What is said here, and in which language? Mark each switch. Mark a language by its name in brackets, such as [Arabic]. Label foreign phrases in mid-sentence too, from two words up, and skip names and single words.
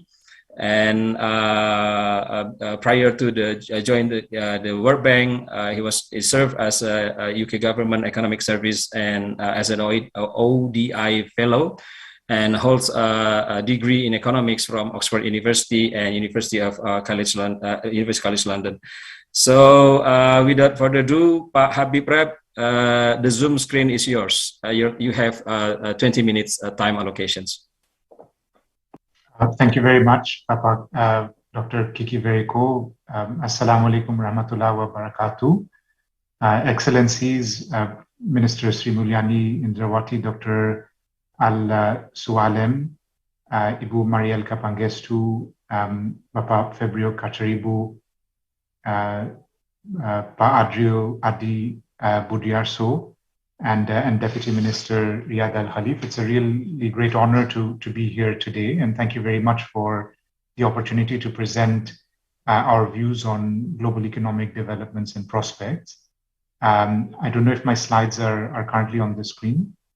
[English] And prior to join the World Bank, he served as a UK government economic service and as an ODI fellow, and holds a degree in economics from Oxford University and University College London. So without further ado, Pak Habib Rab, the Zoom screen is yours. You have 20 minutes time allocations. Thank you very much, Papa, Dr. Kiki Veriko. [Arabic] السلام عليكم ورحمة الله وبركاته. [English] Excellencies, Minister Sri Mulyani Indrawati, Dr. Al-Sualem, Ibu Mariel Kapangestu, Bapak Febrio Kacharibu, Pak Adrio Adi Budiarso, and Deputy Minister Riyad Al-Khalif. It's a really great honor to be here today, and thank you very much for the opportunity to present our views on global economic developments and prospects. I don't know if my slides are currently on the screen.